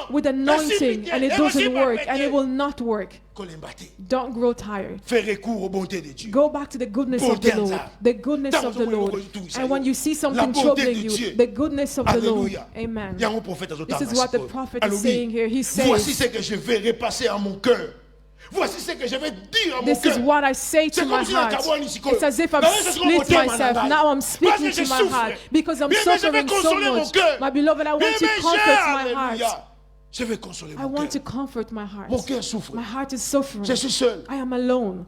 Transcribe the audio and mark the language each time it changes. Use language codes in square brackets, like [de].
[en] with anointing, and it [fr] et [en] doesn't [fr] aussi [en] work, [fr] par [en] and it will not work. Don't grow tired. [fr] Fais recours aux bontés de Dieu. [en] Go back to the goodness of the Lord. The goodness of the Lord. And when you see something troubling you, the goodness of the Lord. Amen. This is what the prophet is saying here. He says, [fr] voici ce que je vais repasser à mon cœur. Voici ce que je vais dire à mon cœur. [en] This is what I say to my heart. It's as if I'm split myself. Now I'm speaking to my heart because I'm suffering so much. My beloved, I want to comfort my heart. [fr] Je vais consoler [en] I want to comfort my heart. [fr] Mon cœur souffre. [en] My heart is suffering. [fr] Je suis seul. [en] I am alone.